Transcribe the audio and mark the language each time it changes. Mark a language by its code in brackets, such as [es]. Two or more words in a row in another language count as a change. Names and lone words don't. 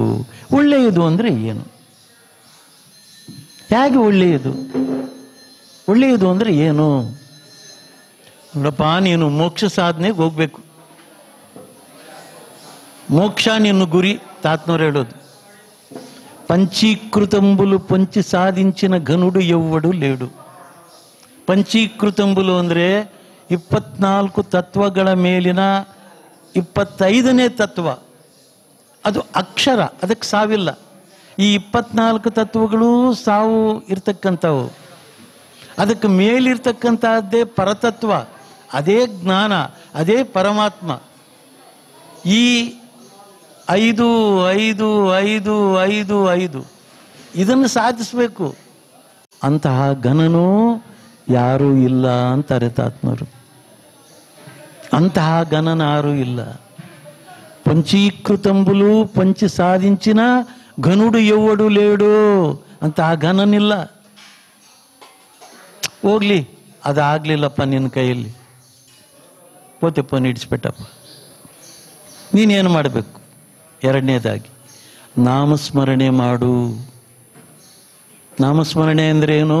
[kn] ಒಳ್ಳೆಯದು ಅಂದರೆ ಏನು? ಹೇಗೆ ಒಳ್ಳೆಯದು? ಒಳ್ಳೆಯದು ಅಂದರೆ ಏನು? ನೋಡಪ್ಪ, ನೀನು ಮೋಕ್ಷ ಸಾಧನೆಗೆ ಹೋಗ್ಬೇಕು. ಮೋಕ್ಷ ನಿನ್ನ ಗುರಿ. ತಾತ್ನವ್ರು ಹೇಳೋದು, [te] పంచీకృతంబులు పొంచి సాధించిన ఘనుడు ఎవ్వడు లేడు. [kn] పంచీకృతంబులు ಅಂದರೆ 24 ತತ್ವಗಳ ಮೇಲಿನ 25ನೇ ತತ್ವ. ಅದು ಅಕ್ಷರ, ಅದಕ್ಕೆ ಸಾವಿಲ್ಲ. ಈ 24 ತತ್ವಗಳು ಸಾವು ಇರ್ತಕ್ಕಂಥವು. ಅದಕ್ಕೆ ಮೇಲಿರ್ತಕ್ಕಂಥದ್ದೇ ಪರತತ್ವ, ಅದೇ ಜ್ಞಾನ, ಅದೇ ಪರಮಾತ್ಮ. ಈ 5 5 5 5 5 ಇದನ್ನು ಸಾಧಿಸಬೇಕು. ಅಂತಹ ಘನನೂ ಯಾರೂ ಇಲ್ಲ ಅಂತಾರೆ ತಾತ್ಮರು. ಅಂತಹ ಗಣನ ಆರು ಇಲ್ಲ. [te] పంచీకృతంబులు పంచి సాధించిన ఘనుడు ఎవ్వడు లేడు. [kn] ಅಂತಹ ಘನನಿಲ್ಲ. ಹೋಗ್ಲಿ, ಅದಾಗ್ಲಿಲ್ಲಪ್ಪ ನಿನ್ನ ಕೈಯಲ್ಲಿ, ಪೋತೆಪ್ಪ ಇಡಿಸ್ಬಿಟ್ಟಪ್ಪ. ನೀನೇನು ಮಾಡಬೇಕು? ಎರಡನೇದಾಗಿ ನಾಮಸ್ಮರಣೆ ಮಾಡು. ನಾಮಸ್ಮರಣೆ ಅಂದ್ರೆ ಏನು?